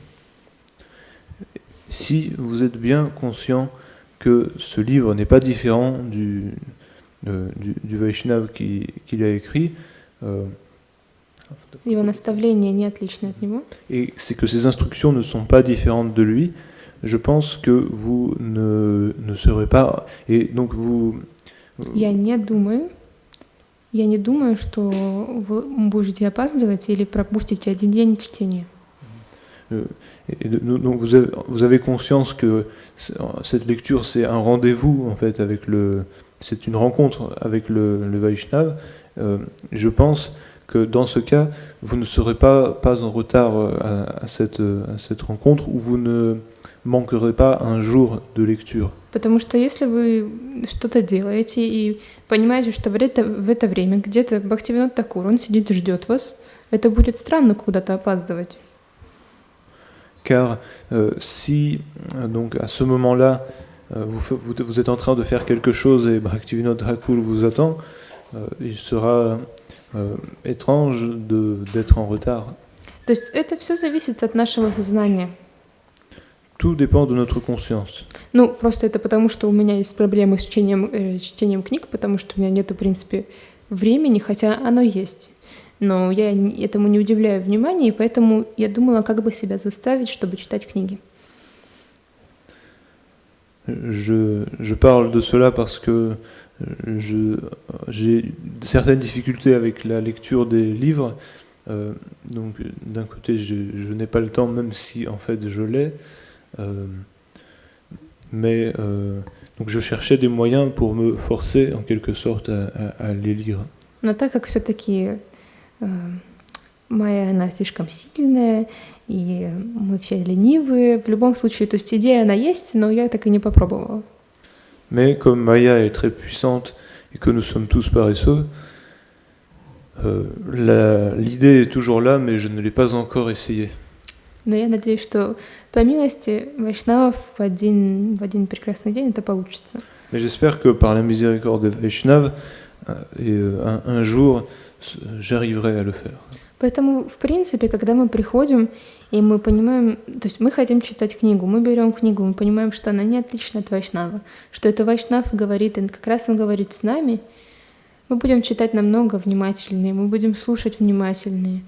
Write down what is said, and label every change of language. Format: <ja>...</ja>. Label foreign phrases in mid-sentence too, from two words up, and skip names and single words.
<fr>Si vous êtes bien conscient que ce livre n'est pas différent du Vaishnava qu'il a écrit,</fr> <ru>Его наставления не отличны от него.</ru> <fr>Et c'est que ces instructions ne sont pas différentes de lui, je pense que vous ne serez pas... Et donc vous...</fr> <ru>Я не думаю, что вы будете опаздывать или пропустите один день чтения.</ru> <fr>Donc vous avez conscience que cette lecture, c'est un rendez-vous, en fait, c'est une rencontre avec le Vaishnava. Je pense que dans ce cas, vous ne serez pas en retard à cette rencontre, ou vous ne manquerez pas un jour de lecture.</fr> <ru>Потому что если вы что-то делаете и понимаете, что в это время где-то Бхактивинод Такур, он сидит и ждет вас, это будет странно куда-то опаздывать.</ru> <fr>Car si, donc, à ce moment-là, vous êtes en train de faire quelque chose et Bhaktivinoda Thakur vous attend, il sera étrange d'être en retard.</fr> <ru>То есть это все зависит от нашего сознания.</ru> <fr>Tout dépend de notre conscience.</fr> <ru>Ну, просто это потому, что у меня есть проблемы с чтением книг, потому что у меня нет, в принципе, времени, хотя оно есть. Но я этому не уделяю внимания, и поэтому я думала, как бы себя заставить, чтобы читать книги.</ru> <fr>Je parle de cela parce que j'ai certaines difficultés avec la lecture des livres. Donc d'un côté, je n'ai pas le temps, même si en fait je l'ai. Donc je cherchais des moyens pour me forcer en quelque sorte à les lire.</fr> <ru>Но так как все-таки моя, она слишком сильная, и мы все ленивые, в любом случае, то есть идея, она есть, но я так и не попробовала.</ru> <fr>Mais comme Maya est très puissante et que nous sommes tous paresseux, l'idée est toujours là, mais je ne l'ai pas encore essayé.</fr> <ru>Но я надеюсь, что по милости Вайшнавов в один прекрасный день это получится.</ru> <fr>Mais j'espère que par la miséricorde des Vaishnavas, un jour, j'arriverai à le faire.</fr> <ru>Поэтому, в принципе, когда мы приходим, и мы понимаем, то есть мы хотим читать книгу, мы берем книгу, мы понимаем, что она не отлична от Вайшнава, что это Вайшнав говорит, и как раз он говорит с нами, мы будем читать намного внимательнее, мы будем слушать внимательнее.</ru>